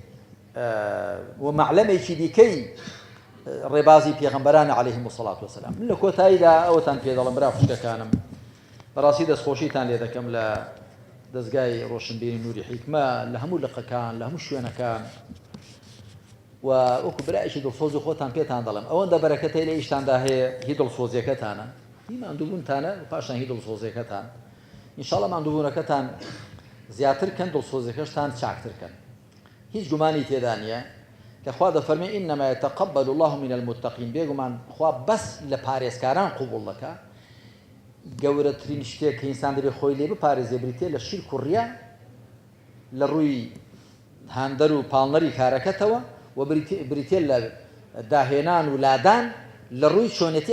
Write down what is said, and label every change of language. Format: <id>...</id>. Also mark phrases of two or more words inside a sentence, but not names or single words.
<ckb>و مەعلەمێکی دیکەی ڕێبازی پێغەمبەرانە</ckb> <ar>عەلەیهیم الصەلاة وەسەلام</ar> <ckb>من لە کۆتاییدا ئەوەتان پێ دەڵێم برا خوشکەکانم بەڕاستی دەستخۆشیتان لێ دەکەم لە دەستگای ڕۆشنبیری نووری حیکمە لە هەموو لقەکان لە هەموو شوێنەکان و وەکو برایشی دڵسۆز و خۆتان پێتان دەڵێم ئەوەندە بەرەکەتەی لە ئیشتاندا هەیە هی دڵسۆزیەکەتانە هی ماندووبوونتانە و پاشان هی دڵسۆزیەکەتان ئینشاڵڵا ماندووبوونەکەتان زیاتر کەن دڵسۆزیەکەشتان چاکتر کەن هیچ گومانی تێدا نییە کە خوا دەفەرمێ</ckb> <ar>إنما يتقبل الله من المتقين</ar> <ckb>بێگومان خوا بەس لە پارێزکاران قوبوڵ دەکات گەورەترین شتێک کە ئینسان دەبێت خۆی لێ بپارێزێ بریتێ لە شیرک و ڕیا لە ڕووی هاندەر و پاڵنەری کارەکەتەوە و بریتێ لە داهێنان و لادان لە ڕووی چۆنێتی</ckb>